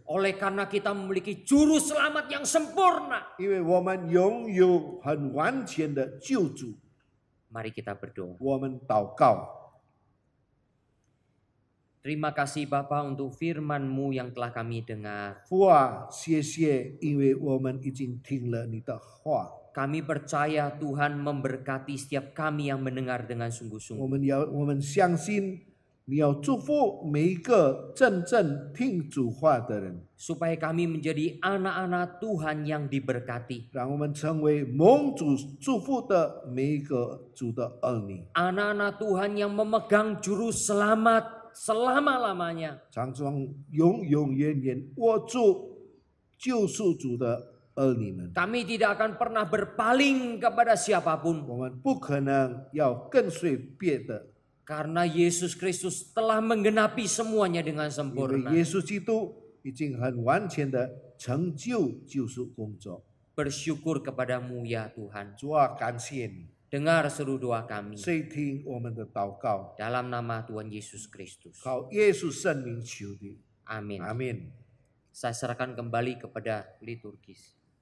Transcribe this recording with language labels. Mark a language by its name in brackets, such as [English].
[Indonesian] Oleh karena kita memiliki juru selamat yang sempurna. [Chinese] 因为我们拥有很完全的救主。 [Indonesian] Mari kita berdoa. [Chinese] 我们祷告， [Indonesian] Terima kasih Bapa untuk firman-Mu yang telah kami dengar. [Chinese] 父啊，谢谢，因为我们已经听了你的话。 [Indonesian] Kami percaya Tuhan memberkati setiap kami yang mendengar dengan sungguh-sungguh. [Chinese] 我们相信你要祝福每一个真正听主话的人， [Indonesian] Supaya kami menjadi anak-anak Tuhan yang diberkati. [Chinese] 让我们成为蒙主祝福的每一个主的儿女， [Indonesian] Anak-anak Tuhan yang memegang juru selamat selama-lamanya. [Chinese] 常常永永远远握住救赎主的儿女们。 [Indonesian] Kami tidak akan pernah berpaling kepada siapapun. [Chinese] 我们不可能要跟随别的， [Indonesian] Karena Yesus Kristus telah menggenapi semuanya dengan [Chinese] 因为 [Indonesian] sempurna. [Chinese] 耶稣基督已经很完全的成就救赎工作。 [Indonesian] Bersyukur kepadamu ya Tuhan. [Chinese] 主啊，感谢你， [Indonesian] Dengar seru doa kami. [Chinese] 垂听我们的祷告， [Indonesian] Dalam nama Tuhan Yesus Kristus. [Chinese] 靠耶稣圣名求的， [Indonesian] Amin. [Chinese] 阿门。 [Indonesian] Saya serahkan kembali kepada liturgis.